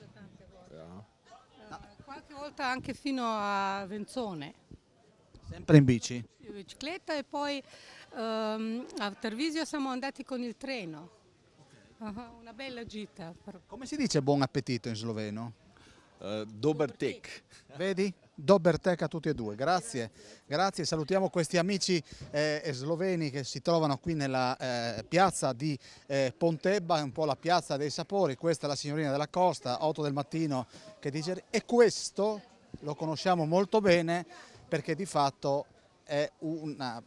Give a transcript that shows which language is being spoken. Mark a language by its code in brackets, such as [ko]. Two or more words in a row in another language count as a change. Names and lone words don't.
[it] Qualche volta anche fino a Venzone. Sempre in bici? In bicicletta e poi a Treviso siamo andati con il treno. Una bella gita. Come si dice buon appetito in sloveno? [sl] Dober tek. [it] Vedi? [sl] Dober tek [it] a tutti e due, grazie. Grazie, salutiamo questi amici sloveni che si trovano qui nella piazza di Pontebba, è un po' la piazza dei sapori. Questa è la signorina della Costa, 8 del mattino che dice, e questo lo conosciamo molto bene perché di fatto è una...